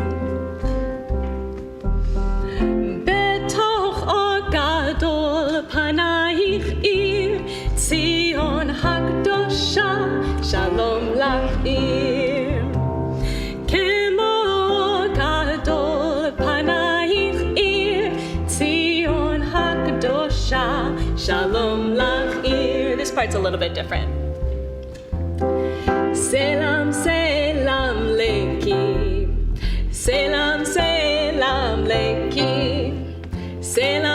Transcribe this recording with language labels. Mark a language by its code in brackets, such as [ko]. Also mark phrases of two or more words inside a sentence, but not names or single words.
[he] פנייך עיר ציון הקדושה שלום לך עיר כמו גדול פנייך עיר ציון הקדושה שלום לך עיר. [en] This part's a little bit different. [am] ሰላም ሰላም ለኪ ሰላም ሰላም ለኪ